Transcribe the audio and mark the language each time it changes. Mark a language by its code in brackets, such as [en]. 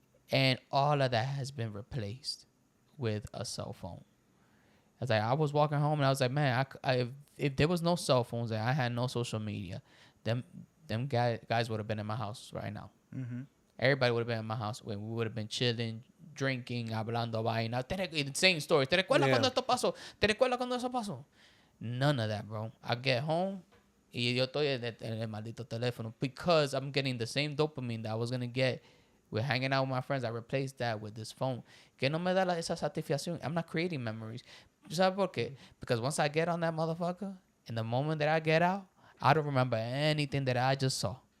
[en] And all of that has been replaced with a cell phone. I was walking home and I was like, man, if there was no cell phones and I had no social media, them guys would have been in my house right now. Mm-hmm. Everybody would have been in my house when we would have been chilling, drinking, [es] hablando vaina, [en] saying stories. [es] ¿Te recuerdas cuando esto pasó? ¿Te recuerdas cuando eso pasó? [en] None of that, bro. I get home [es] y yo estoy en el maldito teléfono [en] because I'm getting the same dopamine that I was going to get with hanging out with my friends. I replaced that with this phone. [es] Que no me da esa satisfacción. [en] I'm not creating memories. [es] ¿Sabes por qué? [en] Because once I get on that motherfucker, and the moment that I get out, I don't remember anything that I just saw.